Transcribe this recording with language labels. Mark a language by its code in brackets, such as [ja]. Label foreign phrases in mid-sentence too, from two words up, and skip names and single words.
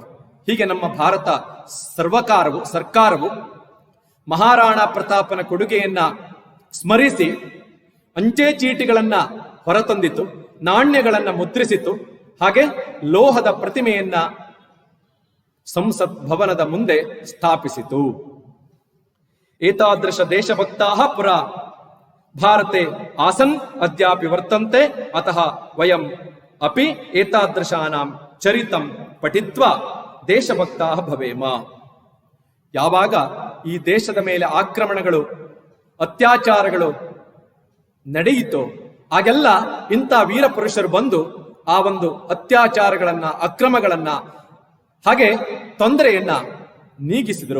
[kn] ಹೀಗೆ ನಮ್ಮ ಭಾರತ ಸರ್ಕಾರವು ಮಹಾರಾಣಾ ಪ್ರತಾಪನ ಕೊಡುಗೆಯನ್ನ ಸ್ಮರಿಸಿ ಅಂಚೆ ಚೀಟಿಗಳನ್ನ ಹೊರತಂದಿತು, ನಾಣ್ಯಗಳನ್ನ ಮುದ್ರಿಸಿತು, ಹಾಗೆ ಲೋಹದ ಪ್ರತಿಮೆಯನ್ನ ಸಂಸತ್ ಭವನದ ಮುಂದೆ ಸ್ಥಾಪಿಸಿತು. [sa] ಏತಾದೃಶ ದೇಶಭಕ್ತಾಃ ಪುರ ಭಾರತೆ ಆಸನ್ ಅದ್ಯಾಪಿ ವರ್ತಂತೆ, ಅತಃ ವಯಂ ಅಪಿ ಏತಾದೃಶಾನಾಂ ಚರಿತಂ ಪಠಿತ್ವಾ ದೇಶಭಕ್ತಾಃ ಭವೇಮ. [kn] ಯಾವಾಗ ಈ ದೇಶದ ಮೇಲೆ ಆಕ್ರಮಣಗಳು, ಅತ್ಯಾಚಾರಗಳು ನಡೆಯಿತೋ ಆಗೆಲ್ಲ ಇಂಥ ವೀರ ಪುರುಷರು ಬಂದು ಆ ಒಂದು ಅತ್ಯಾಚಾರಗಳನ್ನ, ಅಕ್ರಮಗಳನ್ನ, ಹಾಗೆ ತೊಂದರೆಯನ್ನ ನೀಗಿಸಿದರು.